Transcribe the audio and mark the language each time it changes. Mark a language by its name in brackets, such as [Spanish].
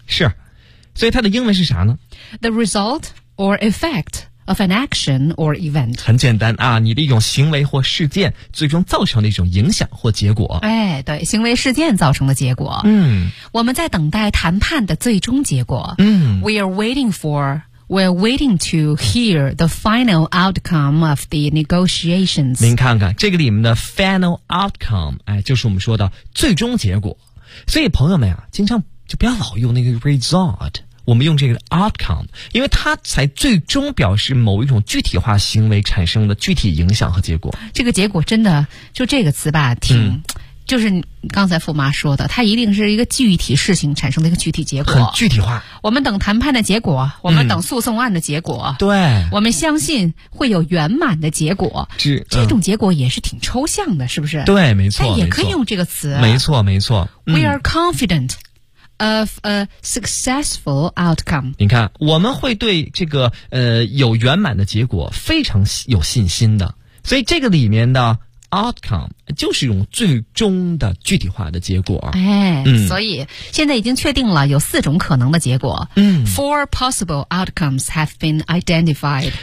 [Chinese] 是，所以它的英文是啥呢 [English] ？The result or effect of an action or event， [Chinese] 很简单啊，你的一种行为或事件最终造成的一种影响或结果。哎，对，行为事件造成的结果。嗯，我们在等待谈判的最终结果。嗯 [English] ，we're waiting to hear the final outcome of the negotiations。 [Chinese] 您看看这个里面的 [English] final outcome， [Chinese] 哎，就是我们说的最终结果。所以朋友们啊，经常就不要老用那个 result。我们用这个 outcome， 因为它才最终表示某一种具体化行为产生的具体影响和结果。这个结果真的，就这个词吧，挺，就是刚才傅妈说的，它一定是一个具体事情产生的一个具体结果。很具体化。我们等谈判的结果，我们等诉讼案的结果。对。我们相信会有圆满的结果。这种结果也是挺抽象的，是不是？对，没错。但也可以用这个词。没错，没错。 [English] We are confident。 of a successful outcome， [Chinese] 你看，我们会对这个有圆满的结果非常有信心的，所以这个里面的 outcome 就是用最终的具体化的结果。哎，所以现在已经确定了有四种可能的结果。嗯 [English] ，four possible outcomes have been identified。